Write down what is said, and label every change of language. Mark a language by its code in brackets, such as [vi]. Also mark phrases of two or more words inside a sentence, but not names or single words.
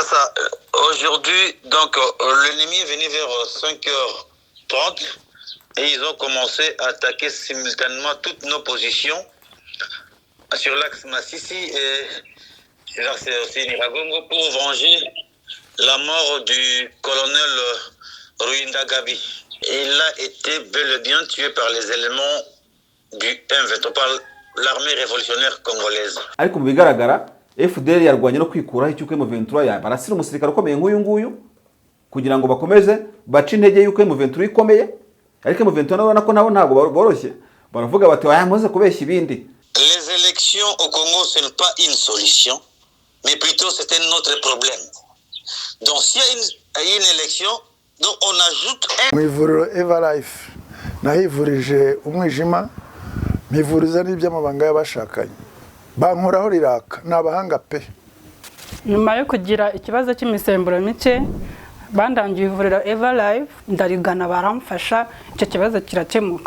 [fr] aujourd'hui, donc, l'ennemi est venu vers 5h30 et ils ont commencé à attaquer simultanément toutes nos positions sur l'axe Massissi et l'axe aussi Niragongo pour venger la mort du colonel Ruinda Gabi. Il a été bel et bien tué par les éléments du M23, par l'armée révolutionnaire congolaise. [rw] ariko mu bigaragara FDL yarwanye no kwikuraho icyuko M23 barasira umusirikare ukomeye nk'uyu nguyu kugira ngo bakomeze bace intege yuko M23 ikomeye, ariko M23 urabona ko nabo ntabwo boroshye, baravuga bati muze kubeshya ibindi. [fr] Les élections au Congo, ce n'est pas une solution, mais plutôt c'est un autre problème. Donc s'il y a une élection, donc on ajoute un... [rw] Mu ivuriro Everlife nahivurije umwijima, mpivuriza n'iby'amabanga y'abashakanye, bankoraho riraka, ni abahanga pe. Nyuma yo kugira ikibazo cy'imisemburo mike bandangiye ivuriro Everlife, ndarigana baramfasha, icyo kibazo kirakemuka.